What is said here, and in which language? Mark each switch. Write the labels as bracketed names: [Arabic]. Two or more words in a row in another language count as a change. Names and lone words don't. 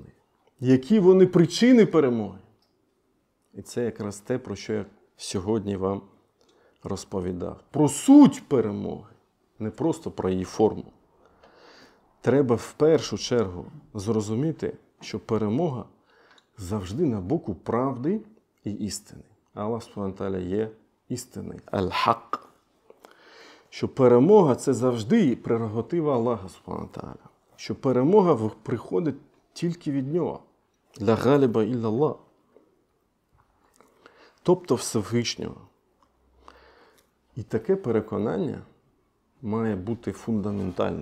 [Ukrainian] Які вони причини перемоги? І це якраз те, про що я сьогодні вам розповідав. Про суть перемоги, не просто про її форму. Треба в першу чергу зрозуміти, що перемога завжди на боку правди і істини. [Arabic] Аллах Субхану ва Тааля [Ukrainian] є істинний, аль-хак. Що перемога – це завжди прерогатива [Arabic] Аллаха Субхану ва Тааля. [Ukrainian] Що перемога приходить тільки від нього. [Arabic] لا غالب إلا الله. [Ukrainian] Тобто Всевишнього. І таке переконання має бути фундаментальним.